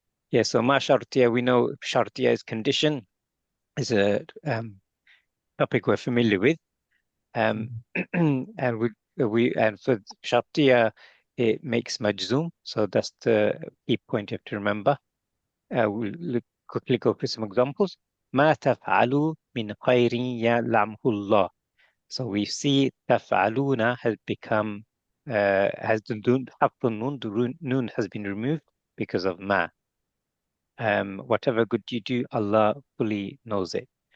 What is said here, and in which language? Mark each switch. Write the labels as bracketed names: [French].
[English] Yeah, so ma shartiya, we know shartiya is condition, is a topic we're familiar with. And for shartiya, it makes majzoom. So that's the key point you have to remember. We'll quickly go through some examples. [Arabic] ما تفعلوا من خير يعلمه الله. [English] So we see تفعلون has become, has the nun, the nun has been removed because of ma. Whatever good you do, Allah fully knows it.